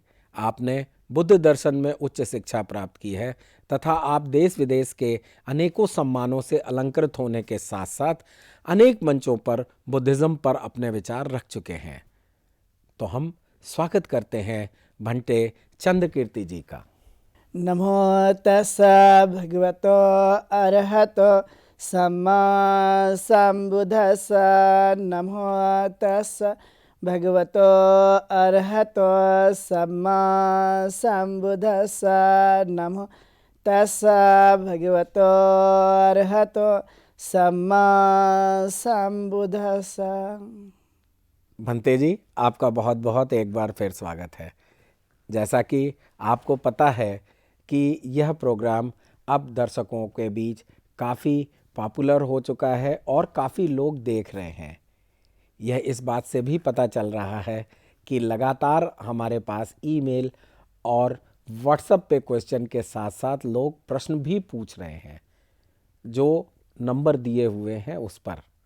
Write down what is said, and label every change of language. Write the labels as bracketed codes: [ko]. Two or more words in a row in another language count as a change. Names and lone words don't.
[hi] आपने बुद्ध दर्शन में उच्च शिक्षा प्राप्त की है तथा आप देश विदेश के अनेकों सम्मानों से अलंकृत होने के साथ साथ अनेक मंचों पर बुद्धिज्म पर अपने विचार रख चुके हैं। तो हम स्वागत करते हैं भंते चंद्र कीर्ति जी का। [pi] नमो तस्सा भगवतो अरहतो सम्मा सम्बुद्धस्सा। नमो तस्सा भगवतो अरहतो सम्मा सम्बुद्धस्सा। नमो तस्सा भगवतो अरहतो सम्मा सम्बुद्धस्सा। [hi] भंते जी, आपका बहुत बहुत एक बार फिर स्वागत है। जैसा कि आपको पता है कि यह प्रोग्राम अब दर्शकों के बीच काफ़ी पॉपुलर हो चुका है और काफ़ी लोग देख रहे हैं। यह इस बात से भी पता चल रहा है कि लगातार हमारे पास ईमेल और व्हाट्सएप पे क्वेश्चन के साथ साथ लोग प्रश्न भी पूछ रहे हैं, जो नंबर दिए हुए हैं उस पर।